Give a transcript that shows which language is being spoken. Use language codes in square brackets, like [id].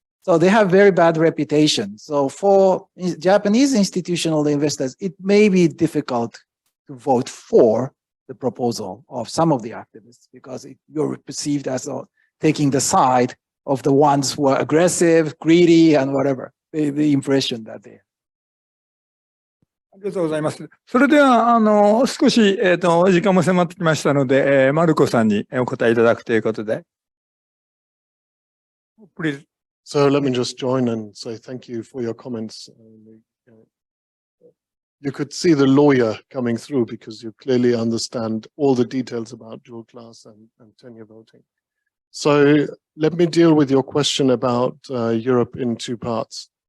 [en] So they have very bad reputation. So for Japanese institutional investors, it may be difficult to vote for the proposal of some of the activists because you're perceived as taking the side of the ones who are aggressive, greedy, and whatever, the impression that they have. [ja] ありがとうございます。それでは、少し、時間も迫ってきましたので、マルコさんにお答えいただくということで。 [en] Please. So let me just join and say thank you for your comments. You could see the lawyer coming through because you clearly understand all the details about dual class and tenure voting. So let me deal with your question about Europe in two parts.